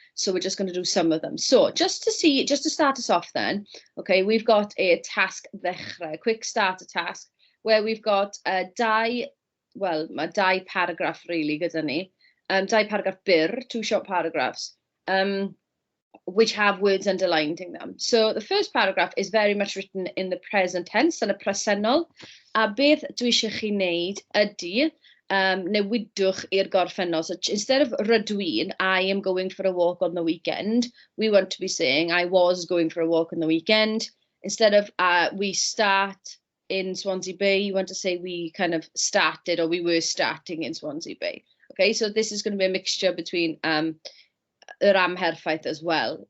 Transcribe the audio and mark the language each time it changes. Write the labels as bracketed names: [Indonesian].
[English] So we're just going to do some of them. So just to start us off then, okay, we've got a task ddechrau, a quick starter task, where we've got dau paragraph really gyda ni, dau paragraph byr, 2 short paragraphs. Which have words underlined in them. So the first paragraph is very much written in the present tense and y presennol. [Welsh] A beth dwi eisiau chi wneud ydy newidwch i'r gorffennol. [English] So instead of rydw I am going for a walk on the weekend, we want to be saying I was going for a walk on the weekend. Instead of we start in Swansea Bay, you want to say we kind of started or we were starting in Swansea Bay. Okay, so this is going to be a mixture between yr amherffaith as well.